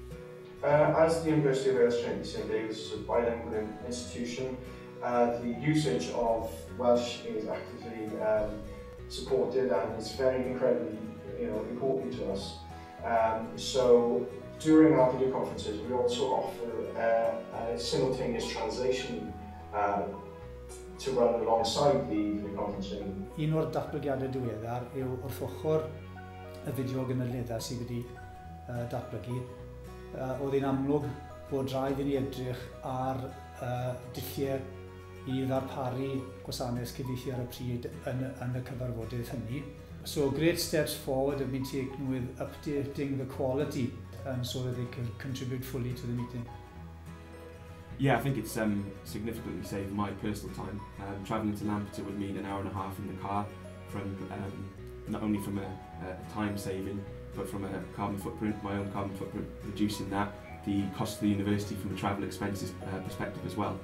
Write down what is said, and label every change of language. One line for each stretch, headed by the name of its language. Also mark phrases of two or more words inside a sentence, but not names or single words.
English: As the University of Wales Trinity St David's is a bilingual institution, the usage of Welsh is actively supported and is very incredibly important to us. So during our video conferences, we also offer a simultaneous translation to run alongside the video conferencing.
Welsh: Un o'r datblygiadau diweddar yw wrth ochr y fideo gynadleddau sydd wedi datblygu. Oedd hi'n amlwg bod rhaid i ni edrych ar dulliau i ddarparu gwasanaeth cyfieithu ar y pryd yn y cyfarfodydd hynny.
English: So great steps forward have been taken with updating the quality so that they can contribute fully to the meeting. Yeah, I think it's significantly saved my personal time. Travelling to Lampeter would mean an hour and a half in the car, from not only from a time saving, but from a carbon footprint, my own carbon footprint, reducing that, the cost of the university from a travel expenses perspective as well.